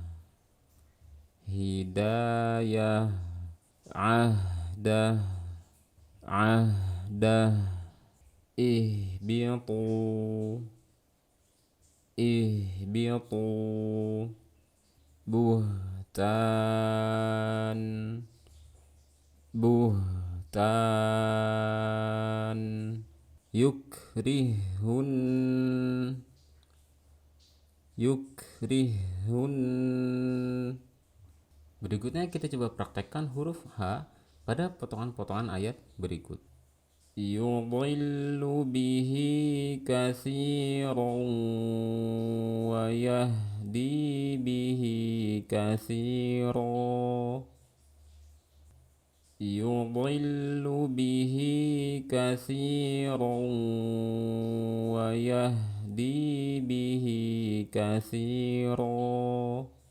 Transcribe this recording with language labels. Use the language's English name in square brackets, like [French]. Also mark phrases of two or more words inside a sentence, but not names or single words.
[Arabic] هداية أهدى أهدى اهبطوا اهبطوا بهتان بهتان يكرهن يكرهن. [Indonesian] Berikutnya kita coba praktekkan huruf H pada potongan-potongan ayat berikut. [Arabic] يضل به كثيرا ويهدي به كثيرا. يضل به كثيرا ويهدي به كثيرا.